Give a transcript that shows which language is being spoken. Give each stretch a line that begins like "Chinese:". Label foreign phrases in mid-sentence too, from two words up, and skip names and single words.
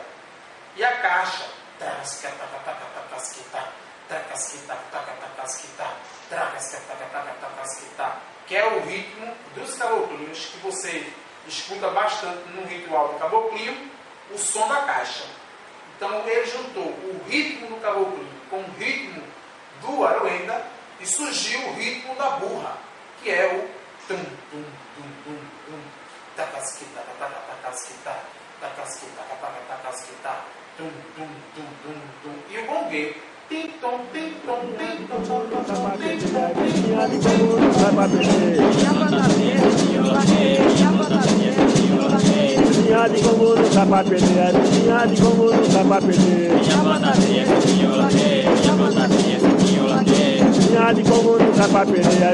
Portuguese: E a caixa, que é o ritmo dos caboclinhos, que você escuta bastante no ritual do caboclinho, o som da caixa. Então ele juntou o ritmo do caboclinho com o ritmo do Aruenda e surgiu o ritmo da burra, que é o tum tum tum tum tum, tacasquita tacasquita tacasquita tacasquita tum tum tum tum tum. E o gongueiro, Tim-tom, tim-tom, tim-tom, Vinha de como não sai pra perder. Vinha de como não sai pra perder. Vinha de como não sai pra perder. Vinha de como não sai pra perder.